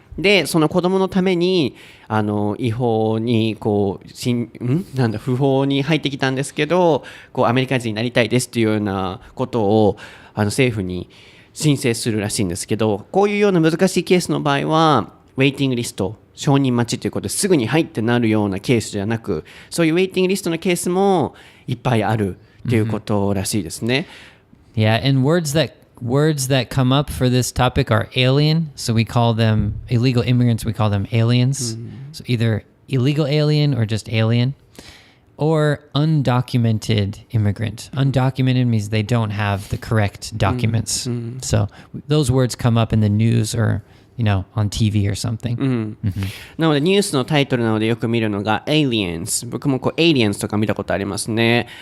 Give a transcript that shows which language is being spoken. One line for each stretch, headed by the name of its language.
Japanese: でその子供のために違法に不法に入ってきたんですけど、こうアメリカ人になりたいですっていうようなことを政府に申請するらしいんですけど、こういうような難しいケースの場合はウェイティングリスト、承認待ちということですぐに入ってなるようなケースじゃなく、そういうウェイティングリストのケースもいっぱいあるということらしいですね。
English: Yeah, and words that come up for this topic are alien. So we call them illegal immigrants. We call them aliens. So either illegal alien or just alien, or undocumented immigrant. Undocumented means they don't have the correct documents. So those words come up in the news or on TV or something.
Japanese: なのでニュースのタイトルなのでよく見るのが Aliens。僕もAliens とか見たことありますね。